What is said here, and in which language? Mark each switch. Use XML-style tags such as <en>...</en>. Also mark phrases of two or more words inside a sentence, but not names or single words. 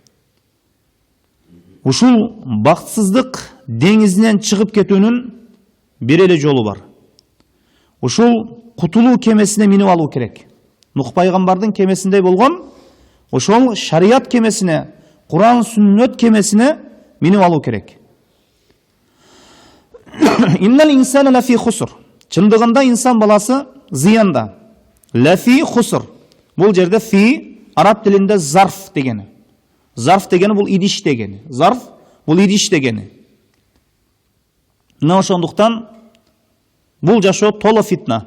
<ky>Ушул бактысыздык деңизинен чыгып кетүүнүн бир эле жолу бар. Ушул кутулуу кемесине минип алуу керек. Нух пайгамбардын кемесиндей болгон ошол шарият кемесине, Куран сүннөт кемесине минип алуу керек.</ky> <ar>إن الإنسان لفي خسر.</ar> <ky>Чындыгында инсан баласы зыянда.</ky> <ar>لفي خسر.</ar> <ky>Бул жерде фи араб тилинде зарф дегени. Зарф дегени бул идиш дегени. Зарф бул идиш дегени. Мына ошондуктан бул жашоо толо фитна.</ky>